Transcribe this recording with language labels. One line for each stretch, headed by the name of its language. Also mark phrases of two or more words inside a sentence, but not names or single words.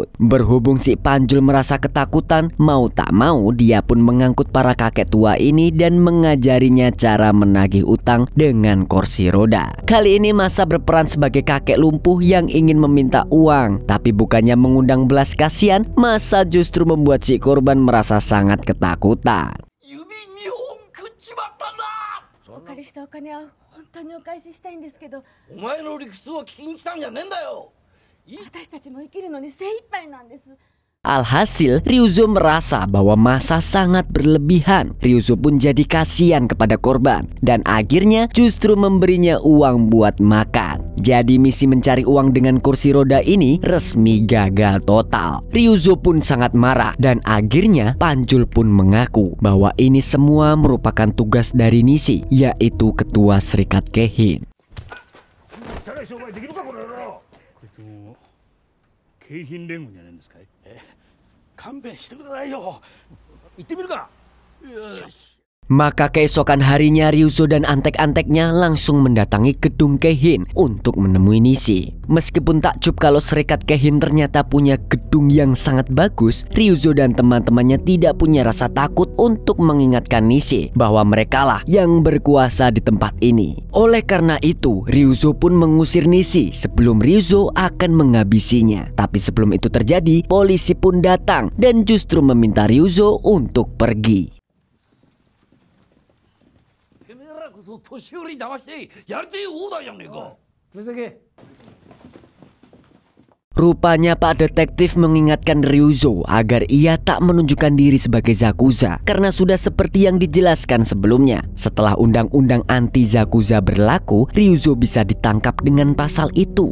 Indonesian: Berhubung si Panjul merasa ketakutan, mau tak mau dia pun mengangkut para kakek tua ini dan mengajarinya cara menagih utang dengan kursi roda. Kali ini Masa berperan sebagai kakek lumpuh yang ingin meminta uang, tapi bukannya mengundang belas kasihan, Masa justru membuat si korban merasa sangat ketakutan.
Japanese: お借りしたお金は本当にお返ししたいんですけど、お前の理屈を聞きに来たんじゃねえんだよ。私たちも生きるのに精一杯なんです。
Indonesian: Alhasil, Ryuzo merasa bahwa masa sangat berlebihan. Ryuzo pun jadi kasihan kepada korban dan akhirnya justru memberinya uang buat makan. Jadi misi mencari uang dengan kursi roda ini resmi gagal total. Ryuzo pun sangat marah dan akhirnya Panjul pun mengaku bahwa ini semua merupakan tugas dari Nishi, yaitu ketua Serikat Keihin.
Japanese: 京浜連合じゃないんですかい。勘弁してくださいよ。行ってみるか。よし。
Indonesian: Maka keesokan harinya Ryuzo dan antek-anteknya langsung mendatangi gedung Keihin untuk menemui Nishi. Meskipun takjub kalau Serikat Keihin ternyata punya gedung yang sangat bagus, Ryuzo dan teman-temannya tidak punya rasa takut untuk mengingatkan Nishi bahwa merekalah yang berkuasa di tempat ini. Oleh karena itu, Ryuzo pun mengusir Nishi sebelum Ryuzo akan menghabisinya. Tapi sebelum itu terjadi, polisi pun datang dan justru meminta Ryuzo untuk pergi.
Japanese: 年寄り騙してやりてえ放題やんねえか。それだけ。
Indonesian: Rupanya Pak Detektif mengingatkan Ryuzo agar ia tak menunjukkan diri sebagai Zakuza karena sudah seperti yang dijelaskan sebelumnya. Setelah undang-undang anti Zakuza berlaku, Ryuzo bisa ditangkap dengan pasal itu.